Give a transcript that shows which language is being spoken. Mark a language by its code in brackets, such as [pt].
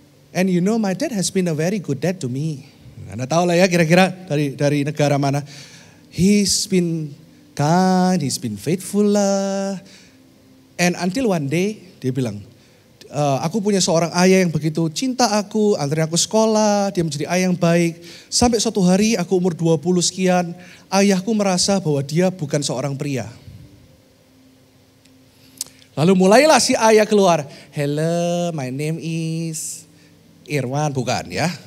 [en] And you know my dad has been a very good dad to me. [id] Anda tahu lah ya kira-kira dari negara mana. [en] He's been kind, he's been faithful lah. And until one day, [id] dia bilang, Aku punya seorang ayah yang begitu cinta aku, anterin aku sekolah, dia menjadi ayah yang baik. Sampai suatu hari aku umur 20 sekian, ayahku merasa bahwa dia bukan seorang pria. Lalu mulailah si ayah keluar, [en] hello my name is Irwan, [id] bukan ya.